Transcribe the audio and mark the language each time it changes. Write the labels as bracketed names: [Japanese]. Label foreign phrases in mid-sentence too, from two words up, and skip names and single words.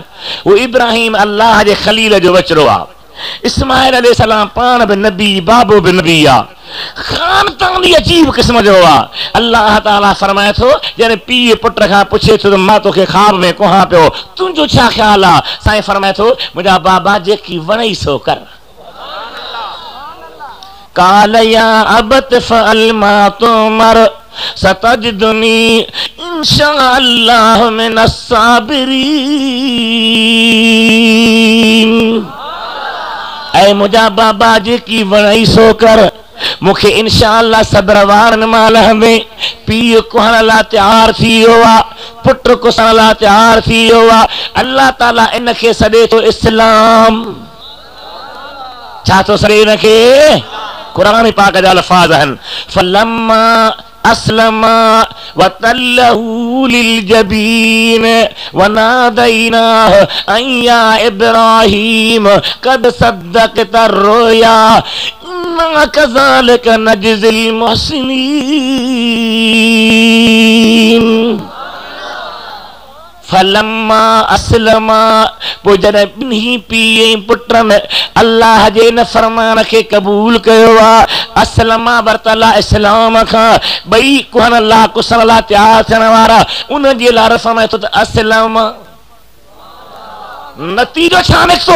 [Sindhi] उहो इब्राहिम अल्लाह जे खलील जो बचिड़ो आहे। इस्माइल अलैहिस्सलाम पाण बि नबी, बाबो बि नबी आहे। ख़ानदान ई अजीब क़िस्म जो आहे। अल्लाह ताला फरमाए थो, जॾहिं पीउ पुट खां पुछे थो त मां तोखे ख़्वाब में कुहां पियो, तुंहिंजो छा ख़्यालु आहे? साईं फरमाए थो, मुंहिंजा बाबा जेकी वणई सो कर। [Arabic] قال يا أبت افعل ما تؤمر ستجدني إن شاء الله من الصابرين. [Sindhi] ऐं मुंहिंजा बाबा जेकी वणई सो कर, मूंखे इंशाअल्लाह सब्र वारनि मां लहंदे। पीउ कुहण लाइ तयारु थी वियो आहे, पुट कुसण लाइ तयारु थी वियो आहे। अल्लाह ताला इनखे सॾे थो इस्लाम। छा थो सॾे इनखे? कुरान पाक जा अल्फाज़ आहिनि, [Arabic] فلما أسلما وتله للجبين وناديناه أن يا إبراهيم قد صدقت الرؤيا إنا كذلك نجزي المحسنين. فلما أسلما, [Sindhi] पोइ जॾहिं ॿिन्ही पीउ ऐं पुटनि अल्लाह जे इन फरमान खे क़बूल कयो आहे, अस्लमा वरतला इस्लाम खां, ॿई कुहण लाइ कुसण लाइ तयारु थियण वारा, उन जे लाइ फरमाए थो त अस्लम। नतीजो छा निकितो?